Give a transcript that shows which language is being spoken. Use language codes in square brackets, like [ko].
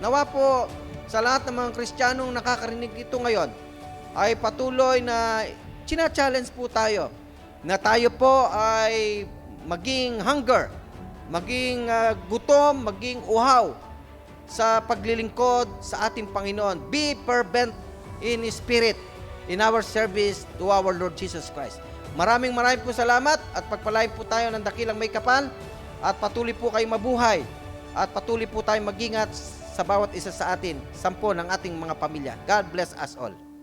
[tl] Nawa po sa lahat ng mga Kristiyanong nakakarinig ito ngayon, ay patuloy na china-challenge po tayo na tayo po ay maging hunger, maging gutom, maging uhaw sa paglilingkod sa ating Panginoon. [en] Be fervent in spirit in our service to our Lord Jesus Christ. [tl] Maraming po salamat at pagpalain po tayo ng dakilang may kapal at patuloy po kayong mabuhay at patuloy po tayong mag-ingat sa bawat isa sa atin, 10 ng ating mga pamilya. [en] God bless us all.